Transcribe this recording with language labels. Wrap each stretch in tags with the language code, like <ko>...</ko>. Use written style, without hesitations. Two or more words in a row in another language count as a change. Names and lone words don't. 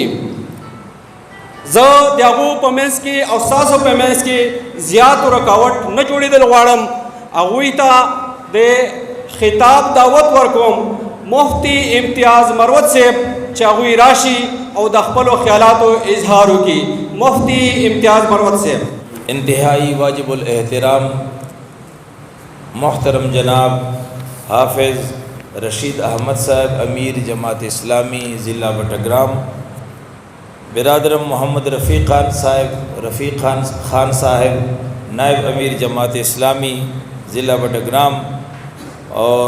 <ps>زه د هغو په منځ کې او ستاسو په منځ کې زیات رکاوټ نه جوړېدل غواړم. هغوی ته د خطاب دعوت ورکوم مفتی امتیاز مروت صاحب چې هغوی راشي او د خپلو خیالاتو اظهار وکړي. مفتی امتیاز مروت صاحب.</ps> <ur>انتہائی واجب الاحترام محترم جناب حافظ رشید احمد صاحب امیر جماعت اسلامی ضلع بٹگرام، برادرم محمد رفیق خان صاحب نائب امیر جماعت اسلامی ضلع بٹگرام، اور</ur>